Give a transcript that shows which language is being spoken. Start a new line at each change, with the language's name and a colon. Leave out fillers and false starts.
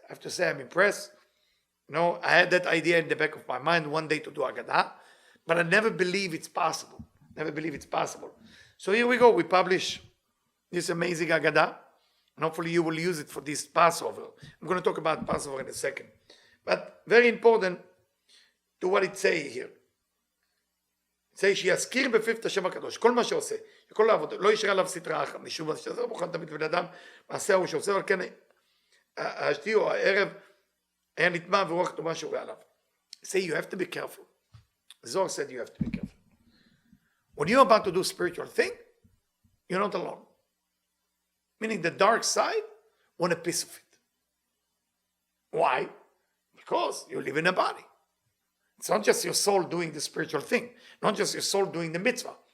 English: I have to say I'm impressed. You know, I had that idea in the back of my mind one day to do Agadah, but I never believe it's possible. Never believe it's possible. So here we go. We publish this amazing Agadah, and hopefully you will use it for this Passover. I'm going to talk about Passover in a second. But very important to what it says here.
Hebrew: It says, שיזכיר בפיו את השם הקדוש, כל מה שעושה, כל העבודה, לא ישרה עליו סטרה אחת, משום שזה מוכן תמיד בן אדם, מעשה הוא שעושה, אבל כן, השתי או הערב, היה נטמע ורוח טובה שורה עליו.
English: Say you have to be careful. Zohar said you have to be careful. When you're about to do spiritual thing, you're not alone. Meaning the dark side want a piece of it. Why? Because you live in a body. It's not just your soul doing the spiritual thing, not just your soul doing the mitzvah.